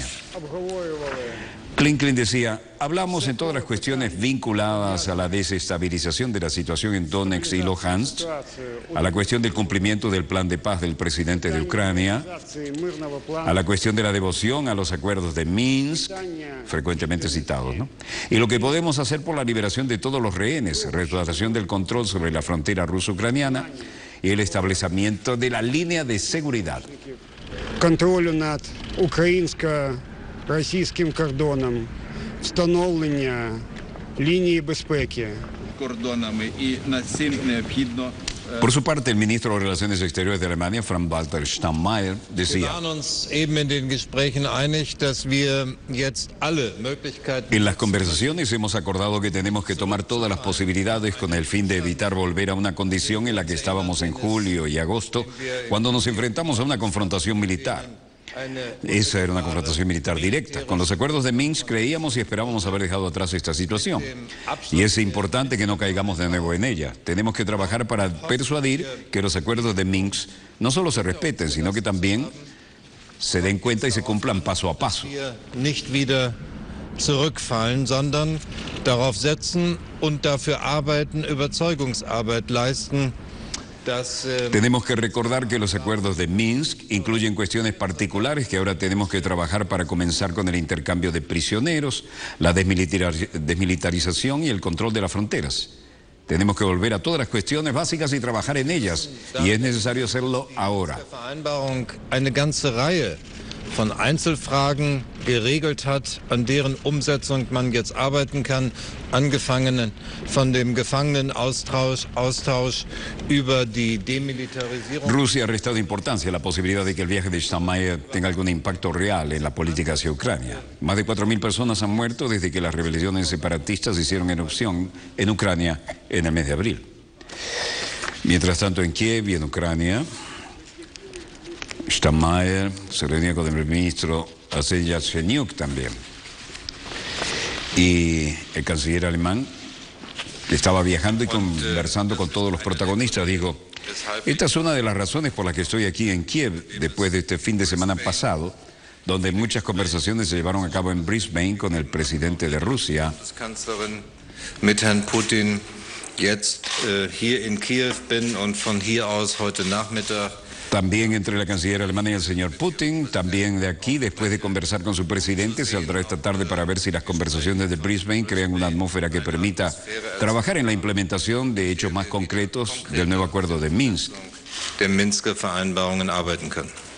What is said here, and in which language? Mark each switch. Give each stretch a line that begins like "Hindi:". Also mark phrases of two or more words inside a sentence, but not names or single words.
Spanish: Klinklin decía, hablamos en todas las cuestiones vinculadas a la desestabilización de la situación en Donetsk y Luhansk, a la cuestión del cumplimiento del plan de paz del presidente de Ucrania, a la cuestión de la devoción a los acuerdos de Minsk, frecuentemente citados, ¿no? Y lo que podemos hacer por la liberación de todos los rehenes, restauración del control sobre la frontera ruso-ucraniana y el establecimiento de la línea de seguridad.
Ukrainian: Контролю над українсько-російським кордоном, встановлення лінії безпеки. Кордонами і на цим необхідно.
Spanish: Por su parte, el ministro de Relaciones Exteriores de Alemania, Frank-Walter Steinmeier, decía: en las conversaciones hemos acordado que tenemos que tomar todas las posibilidades con el fin de evitar volver a una condición en la que estábamos en julio y agosto, cuando nos enfrentamos a una confrontación militar. Esa era una confrontación militar directa. Con los acuerdos de Minsk creíamos y esperábamos haber dejado atrás esta situación. Y es importante que no caigamos de nuevo en ella. Tenemos que trabajar para persuadir que los acuerdos de Minsk no solo se respeten, sino que también se den cuenta y se cumplan paso a paso.
German: Zurückfallen, sondern darauf setzen und dafür arbeiten, Überzeugungsarbeit leisten.
Spanish: Tenemos que recordar que los acuerdos de Minsk incluyen cuestiones particulares que ahora tenemos que trabajar para comenzar con el intercambio de prisioneros, la desmilitarización y el control de las fronteras. Tenemos que volver a todas las cuestiones básicas y trabajar en ellas, y es necesario hacerlo ahora.
German: Von Einzelfragen geregelt hat, an deren Umsetzung man jetzt arbeiten kann, angefangen von dem Gefangenenaustausch über die Demilitarisierung.
Spanish: Rusia ha restado importancia a la posibilidad de que el viaje de Steinmeier tenga algún impacto real en la política hacia Ucrania. Más de 4.000 personas han muerto desde que las rebeliones separatistas hicieron erupción en Ucrania en el mes de abril. Mientras tanto, en Kiev y en Ucrania, Steinmeier se reunía con el ministro Arsen Yatsenyuk también. Y el canciller alemán estaba viajando y conversando con todos los protagonistas. Dijo, esta es una de las razones por las que estoy aquí en Kiev después de este fin de semana pasado, donde muchas conversaciones se llevaron a cabo en Brisbane con el presidente de Rusia.
German: Mit Herrn Putin jetzt hier in Kiew bin und von hier aus heute Nachmittag.
Spanish: También entre la canciller alemana y el señor Putin, también de aquí, después de conversar con su presidente, saldrá esta tarde para ver si las conversaciones de Brisbane crean una atmósfera que permita trabajar en la implementación de hechos más concretos del nuevo acuerdo de Minsk.
German: Der Minsker Vereinbarungen arbeiten können.